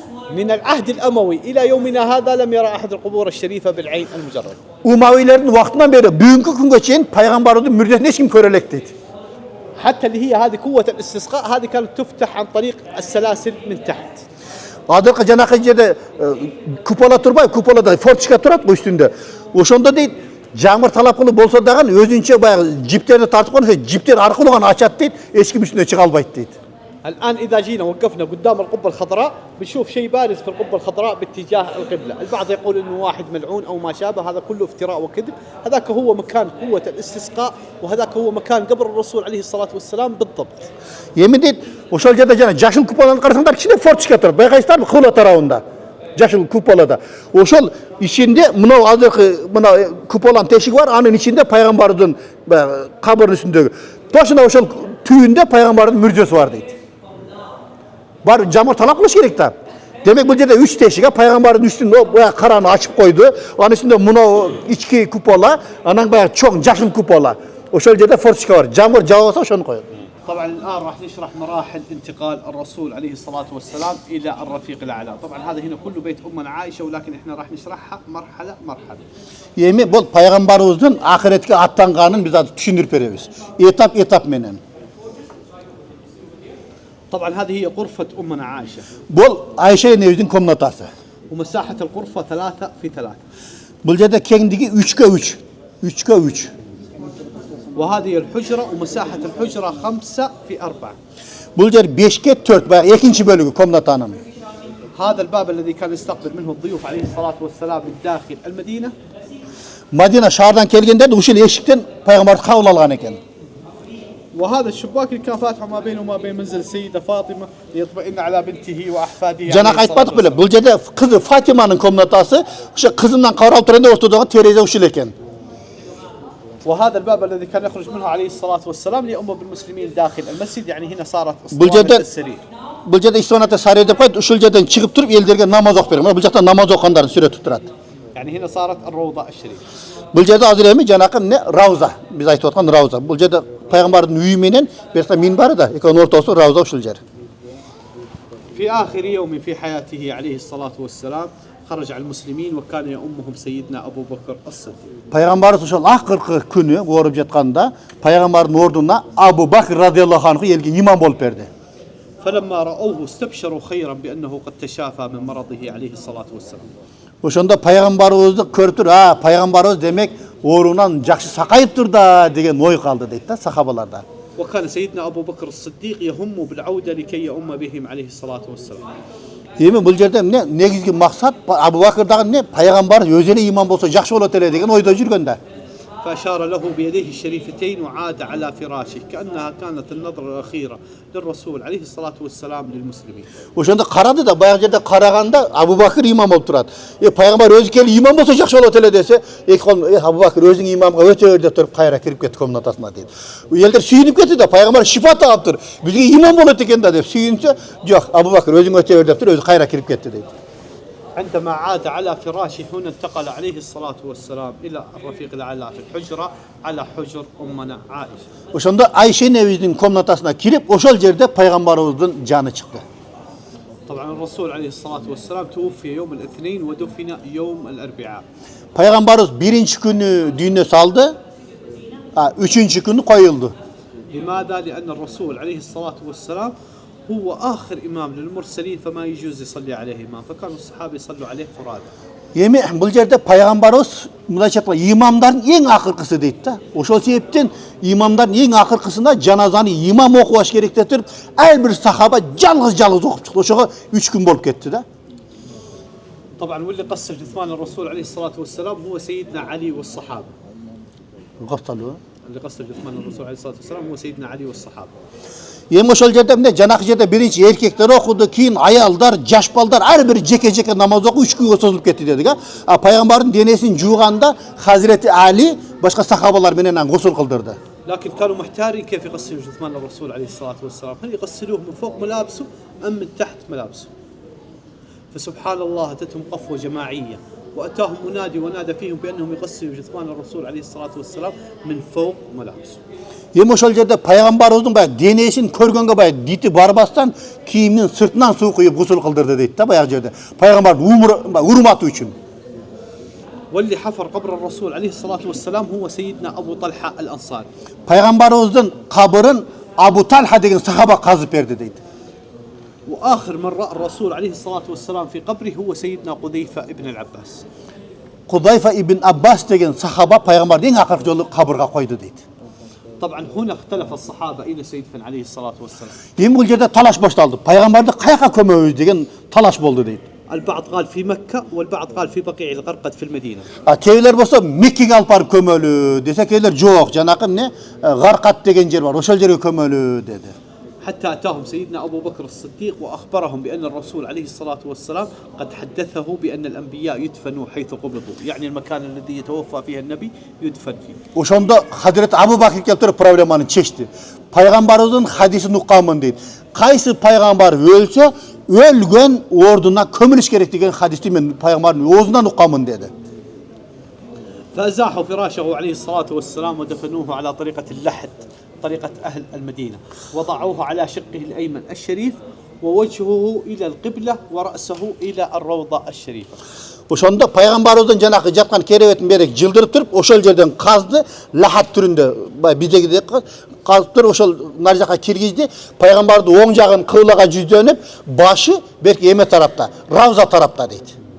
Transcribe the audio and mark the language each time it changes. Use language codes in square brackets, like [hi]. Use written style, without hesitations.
[ar] من العهد الأموي إلى يومنا هذا لم يرى أحد القبور الشريفة بالعين المجردة. [ky] Умавилердин вактынан бери бүгүнкү күнгө чейин пайгамбардын мүрдесин эч ким көрө элек дейт. [ar] حتى اللي هي هذه قوة الاستسقاء هذه كانت تفتح عن طريق السلاسل من تحت. [ky] Адыркы жанакы жерде купола турбай, куполада форточка турат го үстүндө. Ошондо дейт, жаңбыр талап кылып болсо дагы өзүнчө баягы жиптерди тартып койгон, жиптер аркылуу гана ачат дейт, эч ким үстүнө чыга албайт дейт. [ar] الآن إذا جينا وقفنا قدام القبة الخضراء بنشوف شيء بارز في القبة الخضراء باتجاه القبلة. البعض يقول إنه واحد ملعون أو ما شابه، هذا كله افتراء وكذب. هذاك هو مكان قوة الاستسقاء وهذاك هو مكان قبر الرسول عليه الصلاة والسلام بالضبط. [ky] Эми дейт, ошол жерде жана жашыл куполаны карасаңдар, кичине форточка турат. Байкайсыздарбы, кыбла тарабында. Жашыл куполада. Ошол ичинде мына азыркы мына куполанын тешиги бар, анын ичинде пайгамбардын кабырынын үстүндөгү. Точно ошол түбүндө пайгамбардын мүрдөсү бар дейт. Бар жамыр талап кылыш керек да. Демек бул жерде 3 тешик, пайгамбардын үстүндө баягы караны ачып койду. Анын үстүндө мына ички купола, анан баягы чоң жашыл купола. Ошол жерде форточка бар. Жамыр жаабаса ошону коет. [ar] طبعا الآن راح نشرح مراحل انتقال الرسول عليه الصلاة والسلام إلى الرفيق الأعلى. طبعا هذا هنا كله بيت أمنا عائشة ولكن إحنا راح نشرحها مرحلة مرحلة. [ky] Эми бул пайгамбарыбыздын ахиретке аттанганын биз азыр түшүндүрүп беребиз. Этап менен. [ar] طبعا هذه هي غرفة أمنا عائشة. [ky] Бул Айша энебиздин комнатасы. [ar] ومساحة الغرفة 3 في 3. [ky] Бул жерде кеңдиги 3/3. 3/3. [ar] وهذه الحجرة ومساحة الحجرة 5 في 4. [ky] Бул жер 5/4 баягы экинчи бөлүгү комнатанын. [ar] هذا الباب الذي كان يستقبل منه الضيوف عليه الصلاة والسلام من داخل المدينة. [ky] Madina шаардан келгендерди ушул эшиктен пайгамбарды кабыл алган экен. [ar] وهذا الشباك اللي كان فاتحه ما بينه وما بين منزل السيدة فاطمة ليطمئن على بنته وأحفاده. [ky] Жана айтпадык беле, бул жерде кызы Фатиманын комнатасы, ошо кызынан каралып турганда ортодогу терезе ушул экен. [ar] وهذا الباب الذي كان يخرج منه عليه الصلاة والسلام ليؤم بالمسلمين داخل المسجد. يعني هنا صارت اسطوانة السرير. [ky] Бул жерде исламда сарай деп коет, ушул жерден чыгып туруп элдерге намаз окуп берет. Бул жакта намаз окугандарын сүрөтүп турат. [ar] يعني هنا صارت الروضة الشريف. [ky] Бул жерде азыр эми жанакы эмне Рауза, биз айтып аткан Рауза. Бул жерде пайгамбардын үйү менен берса минбары да, экөөнүн ортосу Рауза ушул жер. [ar] في آخر يوم في حياته عليه الصلاة والسلام خرج على المسلمين وكان يؤمهم سيدنا أبو بكر الصديق. [ky] Peygamberimiz ошол акыркы күнү ооруп жатканда пайгамбардын ордуна Абу Бакр радыйаллаху анху элге имам болуп берди. [ar] فلما رأوه استبشروا خيرا بأنه قد تشافى من مرضه عليه الصلاة والسلام. [ky] Ошондо пайгамбарыбызды көрүп туруп, пайгамбарыбыз демек оорунан жакшы сакайыптыр да деген ой калды дейт да сахабаларда. [ar] وكان سيدنا أبو بكر الصديق يهم بالعودة لكي يؤم بهم عليه الصلاة والسلام. [ky] Эми бул жерде эмне негизги максат Абу Бакырдагы эмне пайгамбар өзү эле имам болсо жакшы болот эле деген ойдо жүргөн да. [ar] فأشار له بيديه الشريفتين وعاد على فراشه كأنها كانت النظرة الأخيرة للرسول عليه الصلاة والسلام للمسلمين. [ky] Ошондо карады да баягы жерде караганда Абу Бакыр имам болуп турат. Пайгамбар өзү келип имам болсо жакшы болот эле десе, эки кол Абу Бакыр өзүң имамга өтө бер деп туруп кайра кирип кетти комнатасына дейт. Элдер сүйүнүп кетти да пайгамбар шифа таптыр. Бизге имам болот экен да деп сүйүнсө, жок Абу Бакыр өзүң өтө бер деп туруп өзү кайра кирип кетти дейт. [ar] عندما عاد على فراشه هنا انتقل عليه الصلاة والسلام إلى الرفيق الأعلى في الحجرة على حجر أمنا عائشة. [ky] Ошондо Айша энебиздин комнатасына кирип, ошол жерде пайгамбарыбыздын жаны чыкты. [ar] طبعا الرسول عليه الصلاة والسلام توفي يوم الاثنين ودفن يوم الأربعاء. [ky] Пайгамбарыбыз биринчи күнү дүйнө салды, үчүнчү күнү коюлду. [ar] لماذا؟ لأن الرسول عليه الصلاة والسلام هو آخر إمام للمرسلين فما يجوز يصلي عليه إمام فكانوا الصحابة يصلوا عليه فرادى. [ky] Эми бул жерде пайгамбарыбыз мындайча айтканда имамдардын эң акыркысы дейт да. Ошол себептен имамдардын эң акыркысына жаназаны имам окубаш керек деп туруп, ар бир сахаба жалгыз окуп чыкты. Ошого 3 күн болуп кетти да. [ar] طبعا واللي قصر جثمان الرسول عليه الصلاة والسلام هو سيدنا علي والصحابة. اللي قصر جثمان الرسول عليه الصلاة والسلام هو سيدنا علي والصحابة. [ky] Эми ошол жерде эмне жанакы жерде биринчи эркектер окуду, кийин аялдар, жаш балдар ар бир жеке намаз окуп 3 күнгө созулуп кетти дедик. Пайгамбардын денесин жууганда Хазирети Али башка сахабалар менен гусул кылдырды. [ar] لكن كانوا محتارين كيف يغسلوا جثمان الرسول عليه الصلاة والسلام، هل يغسلوه من فوق ملابسه أم من تحت ملابسه؟ فسبحان الله أتتهم قفوة جماعية وأتاهم منادي ونادى فيهم بأنهم يغسلوا جثمان الرسول عليه الصلاة والسلام من فوق ملابسه. [ky] Эми ошол жерде пайгамбарыбыздын баягы денесин көргөнгө баягы дити барбастан кийимдин сыртынан суу куюп гусул кылдырды дейт да баягы жерде. Пайгамбардын урматы үчүн. [ar] واللي حفر قبر الرسول عليه الصلاة والسلام هو سيدنا أبو طلحة الأنصاري. [ky] Пайгамбарыбыздын кабырын Абу Талха деген сахаба казып берди дейт. [ar] وآخر من رأى الرسول عليه الصلاة والسلام في قبره هو سيدنا قذيفة ابن العباس. [ky] Кудайфа ибн Аббас деген сахаба пайгамбарды эң акыркы жолу кабырга койду дейт. [ar] طبعا هنا اختلف الصحابة أين سيدفن عليه الصلاة والسلام. [ky] Эми бул жерде талаш башталды. Пайгамбарды каяка көмөбүз деген талаш болду дейт. [ar] البعض قال في مكة والبعض قال في بقيع الغرقد في المدينة. [ky] Кейлер болсо Меккеге алып барып көмөлү десе, кейлер жок, жанакы эмне Гаркат деген жер бар, ошол жерге көмөлү деди. [ar] حتى أتاهم سيدنا أبو بكر الصديق وأخبرهم بأن الرسول عليه الصلاة والسلام قد حدثه بأن الأنبياء يدفنوا حيث قبضوا، يعني المكان الذي يتوفى فيه النبي يدفن فيه. [ky] Ошондо Хазирет Абу Бакр келип туруп проблеманы чечти. Пайгамбарыбыздын хадисин укканмын дейт. Кайсы пайгамбар өлсө, өлгөн ордуна көмүлүш керек деген хадисти мен пайгамбардын оозунан укканмын деди. [ar] فأزاحوا فراشه عليه الصلاة والسلام ودفنوه على طريقة اللحد، طريقة أهل المدينة، وضعوه على شقه الأيمن الشريف ووجهه إلى القبلة ورأسه إلى الروضة الشريفة. [ky] Ошондо пайгамбарыбыздын жанакы жаткан керебетин берек жылдырып туруп, ошол жерден казды, лахат түрүндө, бидегидей казып туруп, ошол нар жака киргизди. Пайгамбардын оң жагын кыблага жүздөнүп, башы берки эме тарапта, Равза тарапта дейт.